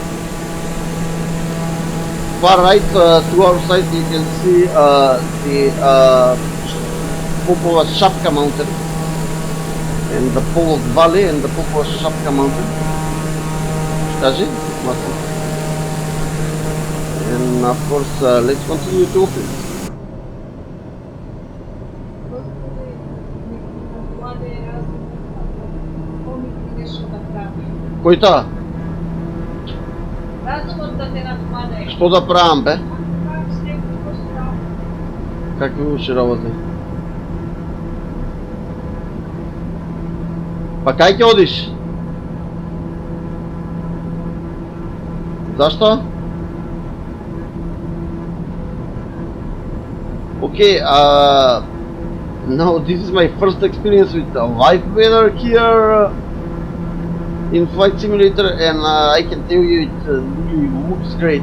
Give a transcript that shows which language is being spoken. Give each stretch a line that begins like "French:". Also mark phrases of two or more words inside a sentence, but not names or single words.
English: Far right to our side you can see the Popova Shapka mountain and the Polog valley and the Popova Shapka mountain. And of course let's continue to Ohrid.
Macedonian: Кој таа? Што да правам, бе? Какви уши работи? Па кај ќе одиш? Зашто?
English: Okay, now this is my first experience with live weather here in Flight Simulator, and I can tell you it really looks great.